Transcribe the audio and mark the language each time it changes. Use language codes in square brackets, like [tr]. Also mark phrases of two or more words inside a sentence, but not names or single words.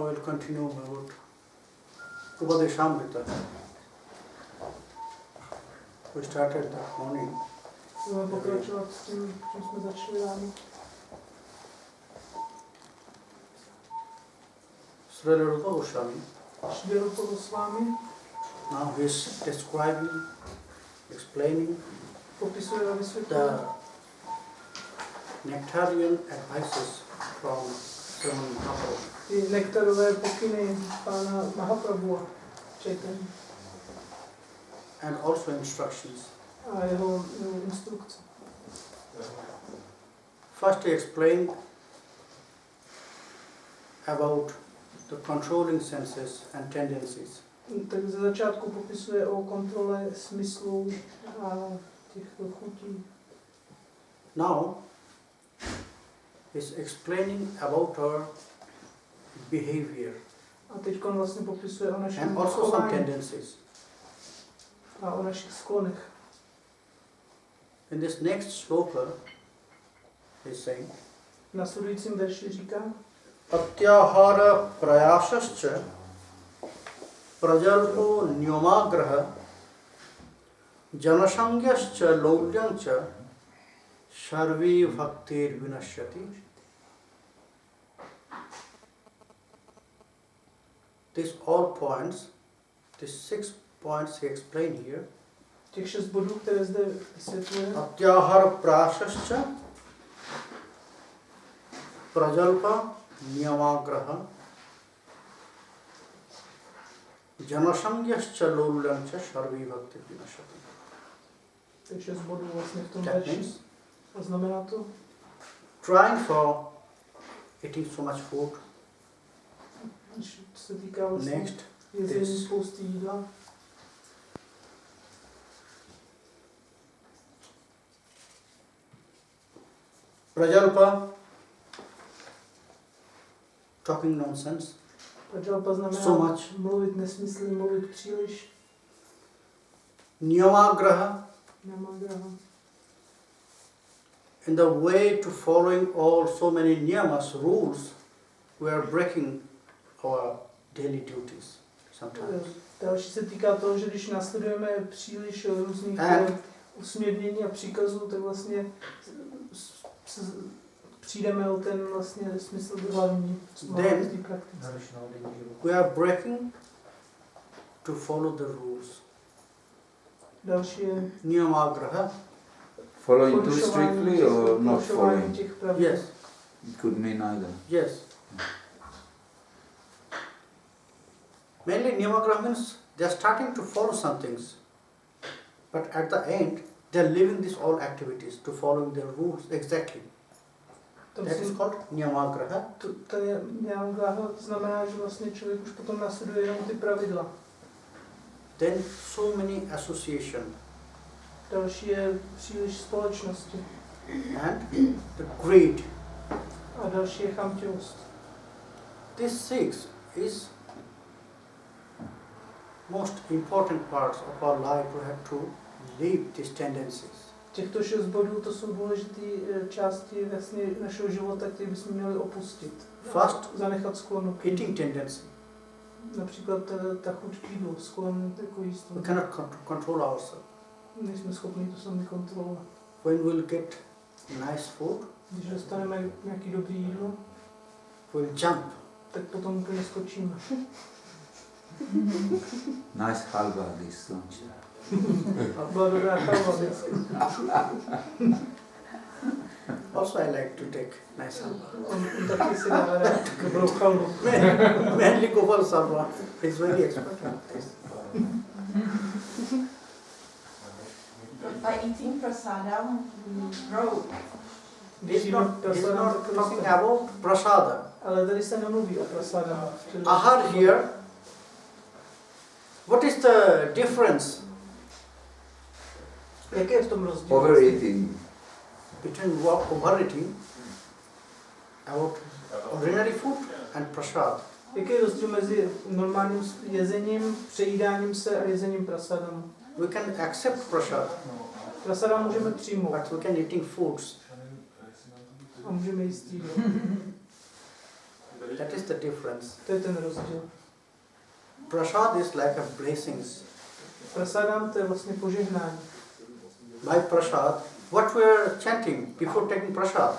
[en] will continue about Upadesamrit. We started that morning. [cs] Budeme pokračovat s tím, čím jsme začali ráno. [en] Srila Rupa Goswami. [cs] Šli Rupa Goswami. [en] Now he is describing, explaining [cs] Popisuje a vysvětluje [en] the nectarian advices from Sriman Mahaprabhu. [cs] ty nektarové pokyny pána Mahaprabhu Chaitanya [en] And also instructions. [cs] a jeho instrukce. [en] First he explained about the controlling senses and tendencies. [cs] Tak ze začátku popisuje o kontrole smyslů a těchto chutí. [en] Now he's explaining about our behavior [cs] A teď vlastně popisuje o našem [en] and also some [cs] chování [en] tendencies. [cs] a o našich sklonech. [en] In this next sloka, he's saying, [cs] V následujícím verši říká, [sa] Atyahara prayasascha prajalpo nyomagraha janasangyascha laulyancha sharvi bhaktir vinashyati. [en] These all points, these 6 points he explained here. [cs] těch 6 bodů, které zde vysvětluje, [sa] Atyahara prayasascha prajalpa nyomagraha janasangyascha laulyancha sharvi bhaktir vinashyati. [cs] těch 6 bodů vlastně v tom [en] That [cs] verši. [en] means [cs] A znamená to, [en] trying for eating so much food, [cs] když se týká vlastně [en] next [cs] jezení [en] this. [cs] spousty jídla, [en] prajalpa, talking nonsense, [cs] prajalpa znamená [en] so much, [cs] mluvit nesmysly, mluvit příliš, [en] niyamagraha, namagraha. in the way to following all so many niyamas, rules, we are breaking our daily duties sometimes. [cs] Další se týká toho, že když následujeme příliš různých usměrnění a příkazů, tak vlastně přijdeme o ten vlastně smysl hlavní [en] Then [cs] praktice. [en] we are breaking to follow the rules. [cs] Další je [en] Niyamagraha, Following too strictly or not following? [cs] těch pravidel. [en] yes, It could mean either. yes. Mainly niyamagraha means they are starting to follow some things, but at the end they are leaving these all activities to following their rules exactly. That is called niyamagraha. [cs] To je niyamagraha, znamená, že vlastně člověk už potom následuje jenom ty pravidla. [en] Then so many association [cs] Další je příliš společnosti. [en] and the greed. [cs] A další je chamtivost. [en] This 6 is most important parts of our life. We have to leave these tendencies. [cs] Těchto 6 bodů to jsou důležité části vlastně našeho života, které bychom měli opustit. [en] First, [cs] Zanechat sklonu. [en] eating tendency. [cs] Například ta chuť k jídlu, sklon jako jíst. [en] We cannot control ourselves. [cs] Nejsme schopni to sami kontrolovat. [en] When we'll get nice food, [cs] Když dostaneme nějaký dobrý jídlo, [en] we'll jump. [cs] tak potom úplně skočíme. [en] Nice halva this lunch. [cs] A byla dobrá chalva vždycky. [en] Also I like to take nice halwa. [cs] On taky si dává rád dobrou chalvu. [en] Mainly Gopal Sarva is very expert on this. By eating prasadam, we grow. [cs] Když [en] He's [cs] jíme [en] not [cs] prasadam, tak [en] talking [cs] rosteme. [en] about prasada. [cs] Ale tady se nemluví o prasadam. [en] Ahar here, what is the difference [cs] Jaký je v tom rozdíl? [en] Overeating. between overeating, about ordinary food and prasad? [cs] Jaký je rozdíl mezi normálním jezením, přejídáním se a jezením prasadam? [en] We can accept prasad, [cs] Prasadam můžeme přijmout [en] but we can eating foods. [cs] a můžeme jíst jídlo. [en] That is the difference. [cs] To je ten rozdíl. [en] Prasad is like a blessings. [cs] Prasadám to je vlastně požehnání. [en] By prasad, what we are chanting before taking prasad,